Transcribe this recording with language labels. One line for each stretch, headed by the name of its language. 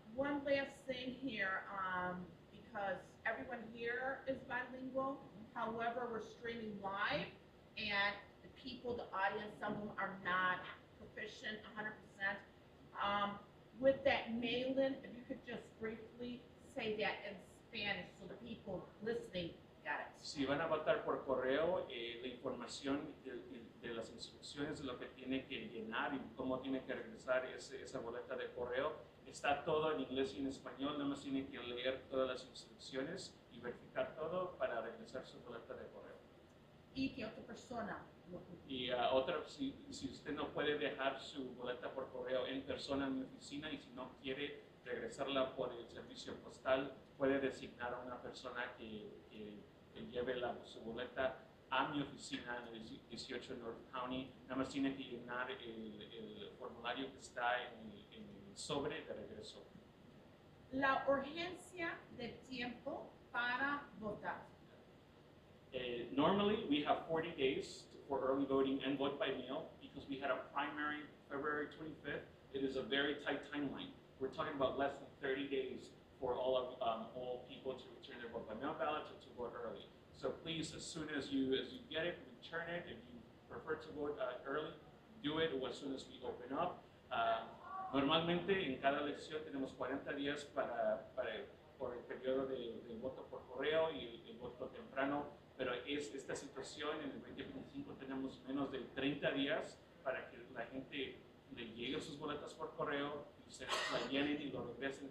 English: One last thing here, because everyone here is bilingual. However, we're streaming live, and the people, the audience, some of them are not proficient 100%. With that mail-in, if you could just briefly say that in Spanish so the people listening got it.
Spanish: Si van a votar por correo, la información de las instrucciones de lo que tiene que llenar y cómo tiene que regresar esa boleta de correo, está todo en inglés y en español, nada más tiene que leer todas las instrucciones y verificar todo para regresar su boleta de correo. Y que otra persona. Y si usted no puede dejar su boleta por correo en persona en mi oficina y si no quiere regresarla por el servicio postal, puede designar a una persona que lleve su boleta a mi oficina en el 18 North County. Nada más tiene que llenar el formulario que está en el sobre de regreso. La urgencia de tiempo para votar.
English: Normally, we have 40 days for early voting and vote by mail because we had a primary February 25th. It is a very tight timeline. We're talking about less than 30 days for all people to return their vote by mail ballots or to vote early. So please, as soon as you get it, turn it. If you prefer to vote early, do it as soon as we open up.
Spanish: Normalmente en cada elección tenemos 40 días por el periodo de voto por correo y el voto temprano, pero esta situación en el 2025 tenemos menos de 30 días para que la gente le llegue sus boletas por correo y ustedes la llenen y lo regresen.